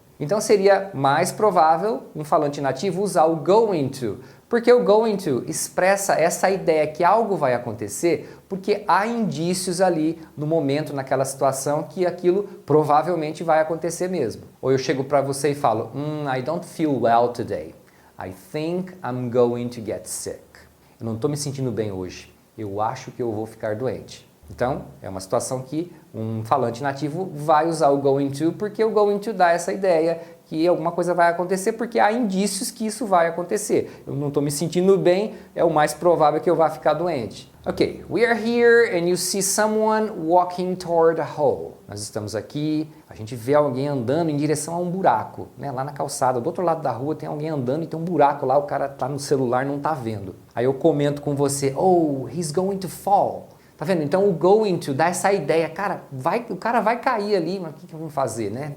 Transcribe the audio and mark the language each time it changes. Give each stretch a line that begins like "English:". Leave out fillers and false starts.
Portuguese: Então seria mais provável um falante nativo usar o going to, porque o going to expressa essa ideia que algo vai acontecer, porque há indícios ali no momento, naquela situação, que aquilo provavelmente vai acontecer mesmo. Ou eu chego para você e falo,
English: I don't feel well today. I think I'm going to get sick.
Portuguese: Eu não estou me sentindo bem hoje. Eu acho que eu vou ficar doente. Então, é uma situação que um falante nativo vai usar o going to, porque o going to dá essa ideia que alguma coisa vai acontecer, porque há indícios que isso vai acontecer. Eu não estou me sentindo bem, é o mais provável que eu vá ficar doente.
English: Ok, we are here and you see someone walking toward a hole.
Portuguese: Nós estamos aqui, a gente vê alguém andando em direção a um buraco, né? Lá na calçada, do outro lado da rua tem alguém andando e tem um buraco lá, o cara está no celular, não está vendo. Aí eu comento com você,
English: oh, he's going to fall.
Portuguese: Tá vendo? Então o going to dá essa ideia, cara, o cara vai cair ali, mas o que eu vou fazer, né?